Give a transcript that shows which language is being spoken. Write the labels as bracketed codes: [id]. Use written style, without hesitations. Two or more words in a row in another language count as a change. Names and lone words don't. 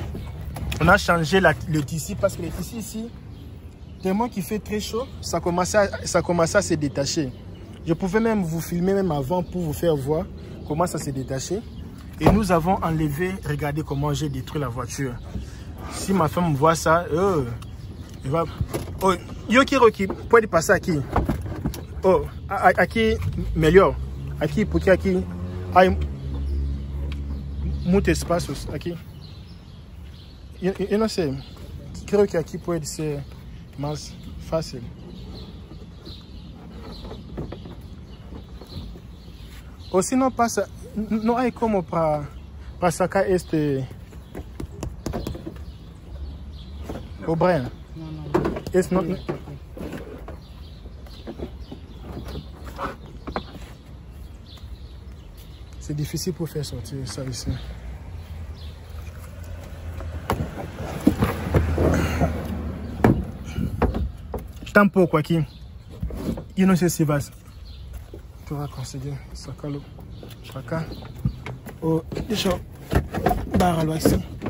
[fr] On a changé le tissu parce que le tissu ici, tellement qu'il fait très chaud, ça commençait à se détacher. Je pouvais même vous filmer même avant pour vous faire voir comment ça s'est détaché. Et nous avons enlevé, regardez comment j'ai détruit la voiture. Si ma femme voit ça, elle va... [pt] Oh, Yoki, pode passar aqui. Oh, aqui melhor. Aqui, porque aqui há muitos espaços aqui. Eu não sei. Creio que aqui pode ser mais fácil. Ou se não passa, não há como para sacar este... O Brian. [fr] Non. C'est difficile pour faire sortir ça ici. [pt] Tampouco aqui. E não sei se vai. [fr] Tu vas [pt] conseguir sacar-lo para cá. Oh, deixa eu barrar-lo assim.